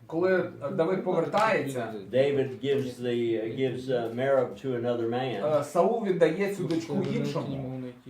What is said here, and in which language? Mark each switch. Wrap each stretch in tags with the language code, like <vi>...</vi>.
<uk>Коли Давид повертається,</uk> <en>David gives Merab to another man.</en> <uk>Саул віддає цю дочку іншому.</uk>